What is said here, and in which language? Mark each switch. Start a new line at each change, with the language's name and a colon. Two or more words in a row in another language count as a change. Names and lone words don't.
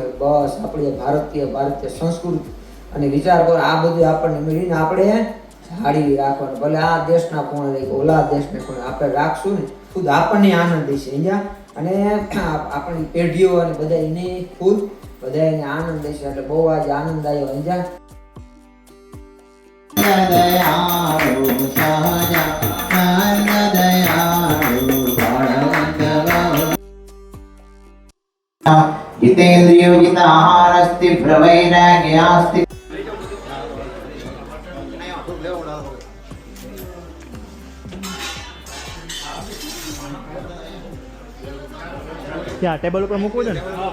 Gujarati: બસ આપણી ભારતીય સંસ્કૃતિ અને વિચાર પર આ બધું આપણને મળીને આપણે જાળવી રાખવાનું. ભલે આ દેશના કોણ રહી, ઓલા દેશને કોણ આપણે રાખશું ને ખુદ આપણને આનંદ દેશે અને આપણી પેઢીઓ અને બધા એને ખુદ બધા એને આનંદ દેશે. એટલે બહુ આજે આનંદ આવ્યો અંજા.
Sanskrit: जितेन्द्रियो जिताहारस्ति प्रवैराग्यास्ति.
Gujarati: ત્યાં ટેબલ ઉપર મૂકવું છે ને?